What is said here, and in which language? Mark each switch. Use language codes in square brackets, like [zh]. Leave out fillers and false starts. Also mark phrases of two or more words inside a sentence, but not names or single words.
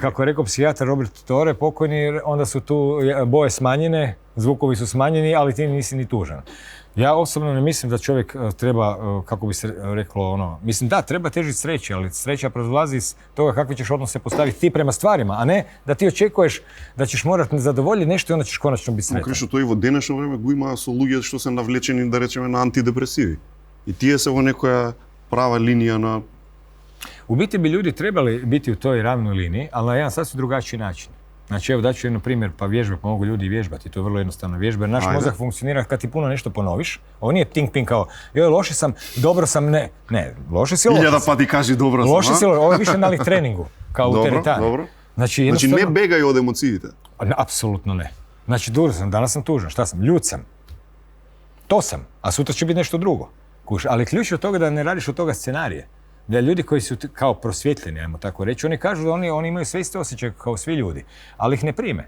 [hr] Pa kako je rekao psihijatar Robert Tore, pokojni, onda su tu boje smanjene, zvukovi su smanjeni, ali ti nisi ni tužan. Ja osobno ne mislim da čovjek treba, kako bi se reklo, mislim da, treba težiti sreći, ali sreća proizlazi iz toga kakve ćeš odnose postaviti ti prema stvarima, a ne da ti očekuješ da ćeš morati zadovoljiti nešto i onda ćeš konačno biti sretan. [mk] Кришо, тој во денешно време го има со луѓе што се навлечени, да речеме, на антидепресиви. И тие се во некоја права линија на... [hr] U biti bi ljudi trebali biti u toj ravnoj liniji, ali na jedan sasvim drugačiji način. Znači, evo daću jedan primjer, pa vježbe, pa mogu ljudi vježbati, to je vrlo jednostavna vježba, jer naš mozak funkcionira kad ti puno nešto ponoviš. Ovo nije ting-ping kao, joj, loše sam, dobro sam, ne, loše si, loše sam. [mk] 1000 pati кажи [hr] dobro sam, loše si, ovo je više nalik treningu, kao u teretani. Dobro. Znači, [mk] не бегај од емоциите. [hr] Apsolutno ne. Znači, dužan sam, danas sam tužan, šta sam, ljut sam. To sam, a sutra će biti nešto drugo. Ali ključ je od toga da ne radiš od toga scenarije. Da ljudi koji su kao prosvjetljeni, ajmo tako reći, oni kažu da oni imaju sve iste osjećaje kao svi ljudi, ali ih ne prime.